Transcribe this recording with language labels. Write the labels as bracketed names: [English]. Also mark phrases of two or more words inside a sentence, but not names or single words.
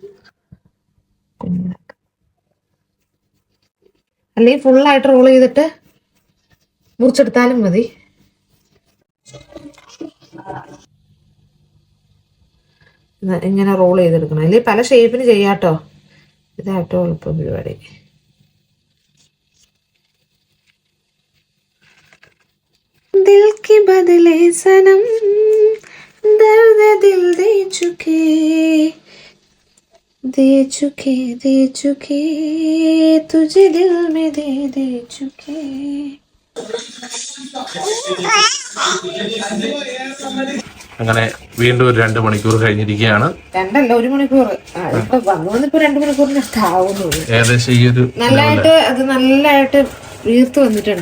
[Malayalam] അല്ലെങ്കിൽ ഫുള്ളായിട്ട് റോൾ ചെയ്തിട്ട് മുറിച്ചെടുത്താലും മതി. ഇങ്ങനെ റോൾ ചെയ്തെടുക്കണം. അല്ലെങ്കിൽ പല ഷേപ്പിന് ചെയ്യാട്ടോ. ഇതാട്ടോ എളുപ്പം പരിപാടി. [Hindi] दिल के बदले सनम दर्द दिल दे चुके तुझे दिल में दे चुके. [Malayalam] അങ്ങനെ വീണ്ടും ഒരു 2 മണിക്കൂർ കഴിഞ്ഞിരിക്കുകയാണ്. 2 അല്ല 1 മണിക്കൂർ. ഇപ്പൊ വന്നിപ്പോ 2 മണിക്കൂറിന് ആവുന്നുള്ളൂ. ഏകദേശം ഈ ഒരു നല്ലതായിട്ട് വീർത്ത് വന്നിട്ടുണ്ട്.